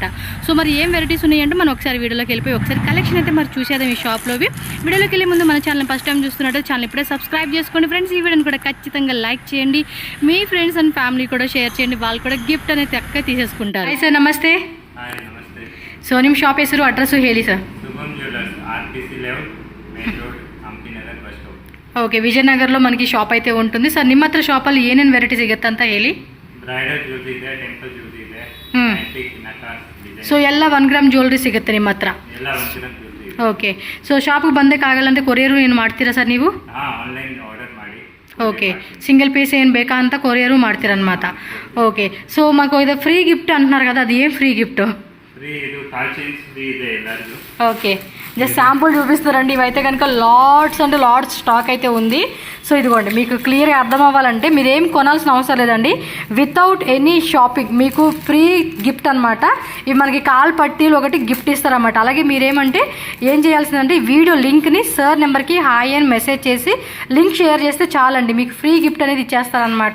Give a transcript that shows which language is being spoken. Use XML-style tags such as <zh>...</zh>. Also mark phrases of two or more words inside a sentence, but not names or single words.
<te>సో మరి ఏం వెరైటీస్ ఉన్నాయంటే మనం ఒకసారి వీడియోలోకి వెళ్ళిపోయి ఒకసారి కలెక్షన్ అయితే మరి చూసేద్దాం ఈ షాప్లోవి. వీడియోలోకి వెళ్ళే ముందు మన ఛానల్</te> <en>first time</en> <te>చూస్తున్నట్టు ఛానల్ ఇప్పుడే సబ్స్క్రైబ్ చేసుకోండి ఫ్రెండ్స్. ఈ వీడియోని కూడా ఖచ్చితంగా లైక్ చేయండి. మీ</te> <en>friends and family</en> <te>కూడా షేర్ చేయండి. వాళ్ళు కూడా గిఫ్ట్ అనేది చక్కగా తీసేసుకుంటారు. హాయ్ సರ್, నమస్తే. సో</te> <kn>ನಿಮ್ಮ ಶಾಪ್ ಹೆಸರು ಅಡ್ರೆಸ್ಸು ಹೇಳಿ ಸರ್. శుభం జ్యువెలర్స్, ఆర్టీసీ లేఅవుట్, మెయిన్ రోడ్, ಹಂಪಿ ನಗರ್,</kn> <en>bus stop.</en> <te>ಓಕೆ, ವಿಜಯನಗರలో మనకి షాప్ అయితే ఉంటుంది.</te> <kn>ಸರ್ ನಿಮ್ಮ ಹತ್ರ ಶಾಪಲ್ಲಿ ಏನೇನು ವೆರೈಟಿ ಸಿಗುತ್ತೆ ಅಂತ ಹೇಳಿ.</kn> <en>bridal jewellery</en> <kn>ಇದೆ,</kn> <en>temple jewellery</en> <kn>ಇದೆ, ಆಂಟಿಕ್ ನಕಾಸ್ ಡಿಸೈನ್. ಸೊ ಎಲ್ಲ 1</kn> <en>gram jewellery</en> <kn>ಸಿಗುತ್ತೆ ನಿಮ್ಮ ಹತ್ರ. ಎಲ್ಲ 1</kn> <en>gram jewellery</en> <kn>ಇದೆ. ಓಕೆ, ಸೊ ಶಾಪಿಗೆ ಬಂದಕ್ಕಾಗಲ್ಲ ಕೊರಿಯರು ಏನು ಮಾಡ್ತೀರಾ ಸರ್ ನೀವು?</kn> <en>online order</en> <kn>ಮಾಡಿ.</kn> <te>ఓకే,</te> <en>single piece</en> <te>ఏం బేకా అంతా కొరియరు ಮಾಡ್ತೀరన్నమాట. ఓకే, సో మాకు ఇది</te> <en>free gift</en> <te>అంటున్నారు కదా, అది ఏం</te> <en>free gift?</en> <te>ఫ్రీ ఇది కాల్ చైన్స్ ఫ్రీ</te> <kn>ಇದೆ ಎಲ್ಲರಿಗೂ.</kn> <te>ఓకే,</te> <en>just sample</en> <te>చూపిస్తారండి. ఇవైతే కనుక లాట్స్ అంటే</te> <en>lots stock</en> <te>అయితే ఉంది. సో ఇదిగోండి, మీకు క్లియర్గా అర్థం అవ్వాలంటే మీరేం కొనాల్సిన అవసరం లేదండి.</te> <en>without any shopping</en> <te>మీకు</te> <en>free gift</en> <te>అనమాట. ఇవి మనకి కాల్ పట్టీలు ఒకటి గిఫ్ట్ ఇస్తారన్నమాట. అలాగే మీరేమంటే ఏం చేయాల్సిందంటే వీడియో లింక్ని సార్ నెంబర్కి హాయ్ అని మెసేజ్ చేసి</te> <en>link share</en> <te>చేస్తే చాలండి, మీకు</te> <en>free gift</en> <te>అనేది ఇచ్చేస్తారనమాట.</te>